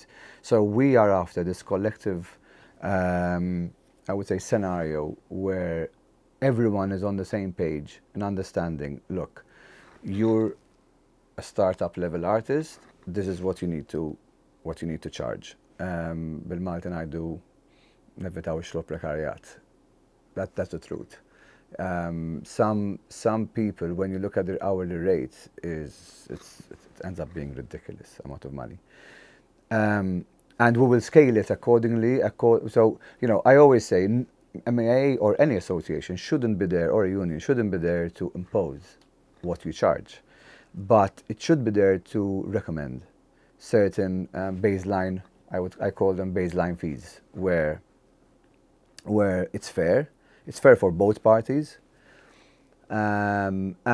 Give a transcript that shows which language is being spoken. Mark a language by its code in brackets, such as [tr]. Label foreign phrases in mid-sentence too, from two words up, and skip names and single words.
[en] So we are after this collective, I would say, scenario where everyone is on the same page and understanding, look, you're a startup level artist, this is what you need to charge. [mt] Bil-Malti ngħidu nevitaw ix-xogħol prekarjat. [en] That's the truth. Some people, when you look at their hourly rate, it ends up being ridiculous amount of money. And we will scale it accordingly. So, I always say, MEA or any association shouldn't be there, or a union shouldn't be there to impose what we charge, but it should be there to recommend certain baseline, I call them baseline fees, where it's fair for both parties, and